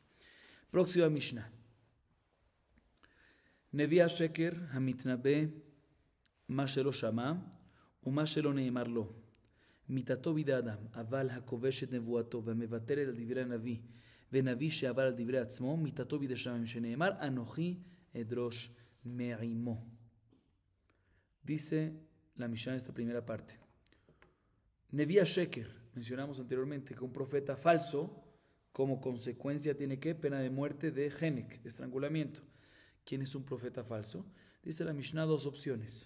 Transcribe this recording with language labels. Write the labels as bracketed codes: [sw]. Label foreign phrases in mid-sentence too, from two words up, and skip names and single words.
[es] Próxima Mishnah. [he] נביא השקר המתנבא מה שלא שמע ומה שלא נאמר לו, מיתתו בידי אדם, אבל הכובש את נבואתו ומוותר על דברי הנביא, ונביא שעבר על דברי עצמו, מיתתו בידי שמיים שנאמר, אנוכי אדרוש מעמו. [es] Dice la Mishnah en esta primera parte. [he] נביא השקר, [es] mencionamos anteriormente que un profeta falso, como consecuencia tiene que pena de muerte de Henek, estrangulamiento. ¿Quién es un profeta falso? Dice la Mishnah 2 opciones.